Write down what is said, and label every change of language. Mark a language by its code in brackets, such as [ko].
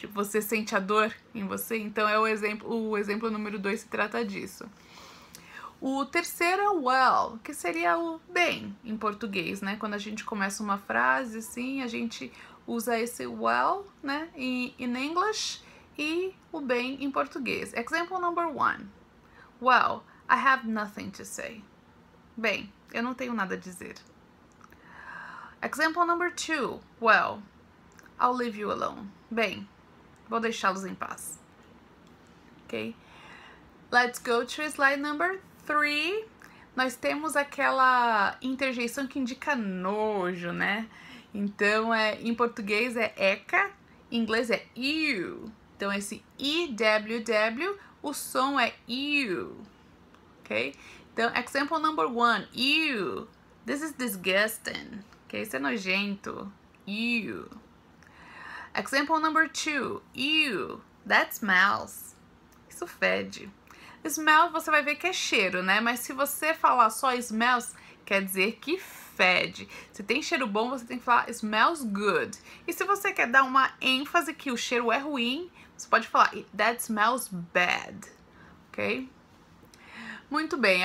[pt] Tipo, você sente a dor em você. Então, o exemplo número 2 se trata disso. O terceiro é well, que seria o bem em português, né? Quando a gente começa uma frase, assim, a gente usa esse well, né? [en] In English [pt] e o bem em português. [en] Example number 1. Well, I have nothing to say. [pt] Bem, eu não tenho nada a dizer. [en] Example number 2. Well, I'll leave you alone. [pt] Bem, vou deixá-los em paz. Ok? [en] Let's go to slide number 3. [pt] Nós temos aquela interjeição que indica nojo, né? Então, em português é eca, em inglês é ew. Então, esse EWW, o som é ew. Ok? Então, [en] example number 1, ew, this is disgusting. Ok? [pt] Isso é nojento. [en] Ew. Example number 2, ew, that smells. [pt] Isso fede. Smell você vai ver que é cheiro, né? Mas se você falar só smells, quer dizer que fede. Se tem cheiro bom, você tem que falar smells good. E se você quer dar uma ênfase que o cheiro é ruim, você pode falar [en] that smells bad. [pt] Ok? Muito bem.